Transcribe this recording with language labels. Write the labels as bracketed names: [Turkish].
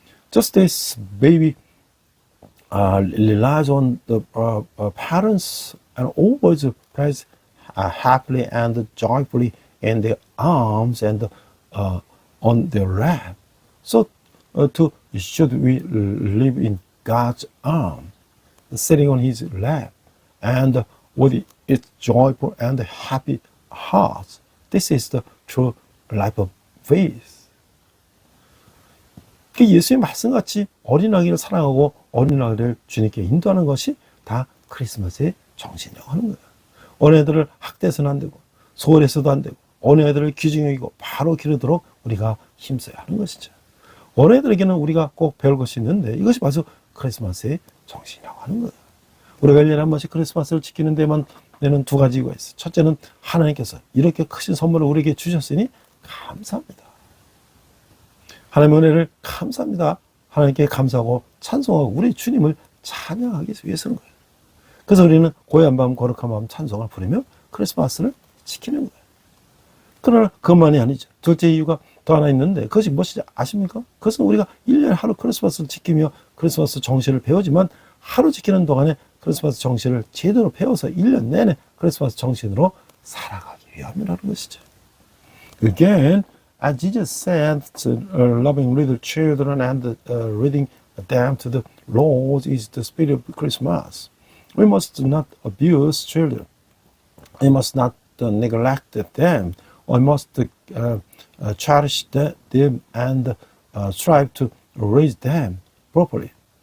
[English] Just as baby relies on the parents and always plays happily and joyfully in their arms and on their lap, so too should we live in God's arms, sitting on His lap, and with its joyful and happy hearts. This is the true life of faith. [Korean] 예수의 말씀같이 어린아기를 사랑하고 어린아기를 주님께 인도하는 것이 다 크리스마스의 정신이라고 하는 거예요. 어린애들을 학대해서는 안 되고 소홀해서도 안 되고 어린애들을 귀중히 여기고 바로 기르도록 우리가 힘써야 하는 것이죠. 어린애들에게는 우리가 꼭 배울 것이 있는데 이것이 바로 크리스마스의 정신이라고 하는 거예요. 우리가 1년에 한 번씩 크리스마스를 지키는 데만 내는 두 가지 이유가 있어요. 첫째는 하나님께서 이렇게 크신 선물을 우리에게 주셨으니 감사합니다. 하나님의 은혜를 감사합니다. 하나님께 감사하고 찬송하고 우리 주님을 찬양하기 위해서는 거예요. 그래서 우리는 고요한 밤 거룩한 마음 찬송을 부르며 크리스마스를 지키는 거예요. 그러나 그것만이 아니죠. 둘째 이유가 더 하나 있는데 그것이 무엇인지 아십니까? 그것은 우리가 1년에 하루 크리스마스를 지키며 크리스마스 정신을 배우지만 하루 지키는 동안에 크리스마스 정신을 제대로 배워서 1년 내내 크리스마스 정신으로 살아가기 위함이라는 것이죠. [English] Again, as Jesus said, loving little children and reading them to the Lord is the spirit of Christmas. We must not abuse children. We must not neglect them. We must cherish them and strive to raise them properly.